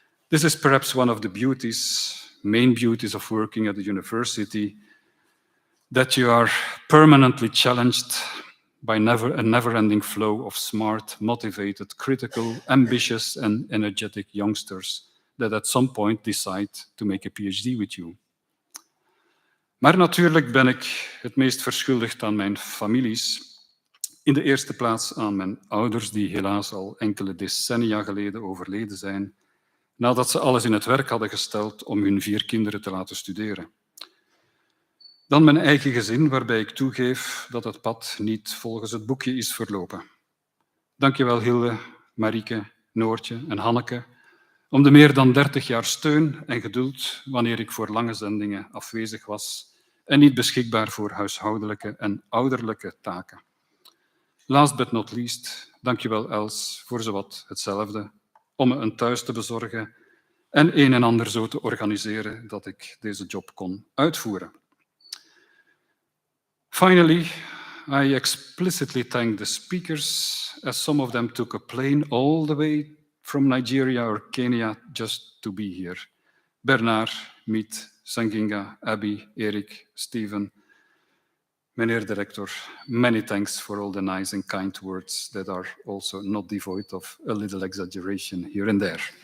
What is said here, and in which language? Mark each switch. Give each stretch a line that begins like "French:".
English: This is perhaps one of the main beauties of working at a university, that you are permanently challenged by a never-ending flow of smart, motivated, critical, ambitious, and energetic youngsters that at some point decide to make a PhD with you.
Dutch: Maar natuurlijk ben ik het meest verschuldigd aan mijn families. In de eerste plaats aan mijn ouders, die helaas al enkele decennia geleden overleden zijn, nadat ze alles in het werk hadden gesteld om hun 4 kinderen te laten studeren. Dan mijn eigen gezin, waarbij ik toegeef dat het pad niet volgens het boekje is verlopen. Dankjewel Hilde, Marieke, Noortje en Hanneke om de meer dan 30 jaar steun en geduld wanneer ik voor lange zendingen afwezig was en niet beschikbaar voor huishoudelijke en ouderlijke taken.
English: Last but not least,
Dutch: dankjewel Els voor zowat hetzelfde, om me een thuis te bezorgen en een en ander zo te organiseren dat ik deze job kon uitvoeren.
English: Finally, I explicitly thank the speakers, as some of them took a plane all the way from Nigeria or Kenya just to be here. Bernard, Miet, Sanginga, Abby, Erik, Steven, meneer director, many thanks for all the nice and kind words that are also not devoid of a little exaggeration here and there.